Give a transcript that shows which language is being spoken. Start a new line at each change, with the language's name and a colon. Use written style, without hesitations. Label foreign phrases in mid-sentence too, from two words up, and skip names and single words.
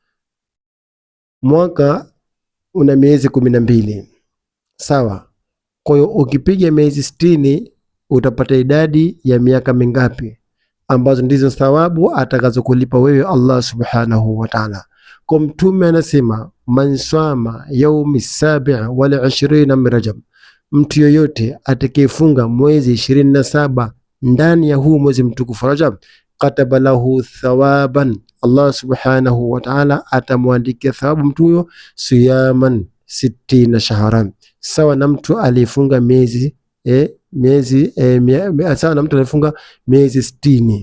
Swahili: Mwaka una miezi 12, sawa? Kwa hiyo ukipiga miezi 60 utapata idadi ya miaka mingapi ambazo ndizo thawabu atakazokulipa wewe Allah
Arabic: سبحانه وتعالى.
Swahili: Kwa Mtume anasema
Arabic: من صام يوم السابع والعشرين من رجب,
Swahili: mtu yoyote atakayefunga mwezi 27 ndani ya huu mwezi mtukufu Rajab,
Arabic: كتب له ثوابا,
Swahili: Allah
Arabic: سبحانه وتعالى
Swahili: atamwandikia thawabu mtu huyo
Arabic: صيام ستين شهرا,
Swahili: sawa na mtu aliyefunga sawa na mtu aliyefunga miezi 60.